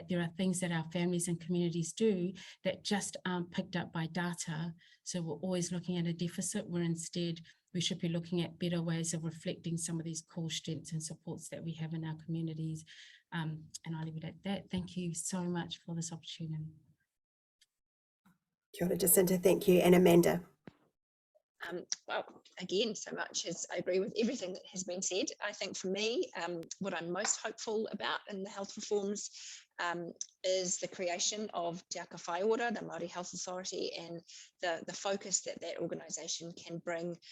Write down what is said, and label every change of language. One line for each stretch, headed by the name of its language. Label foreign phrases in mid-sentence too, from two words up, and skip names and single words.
English: There are things that our families and communities do that just aren't picked up by data. So we're always looking at a deficit, where instead we should be looking at better ways of reflecting some of these core strengths and supports that we have in our communities. And I'll leave it at that. Thank you so much for this opportunity.
Māori: Kia ora, Jacinta,
English: thank you. And Amanda? Well, again, so much as I agree with everything that has been said. I think for me, what I'm most hopeful about in the health reforms is the creation of Te Aka Whaiora, the Māori Health Authority, and the focus that that organisation can bring